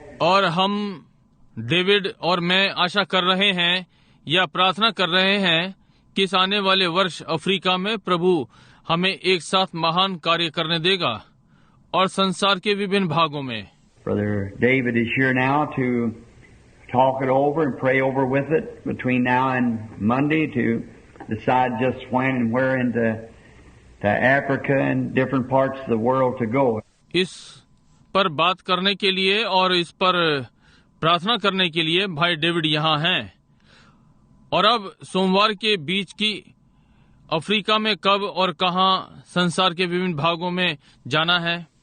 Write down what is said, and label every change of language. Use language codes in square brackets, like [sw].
[hi] और हम डेविड और मैं आशा कर रहे हैं या प्रार्थना कर रहे हैं कि इस आने वाले वर्ष अफ्रीका में प्रभु हमें एक साथ महान कार्य करने देगा और संसार के विभिन्न भागों में। [en] Brother David is here now to talk it over and pray over with it between now and Monday to decide just when and where into Africa and different parts of the world to go. [hi] इस पर बात करने के लिए और इस पर प्रार्थना करने के लिए भाई डेविड यहाँ हैं, और अब सोमवार के बीच की अफ्रीका में कब और कहाँ संसार के विभिन्न भागों में जाना है।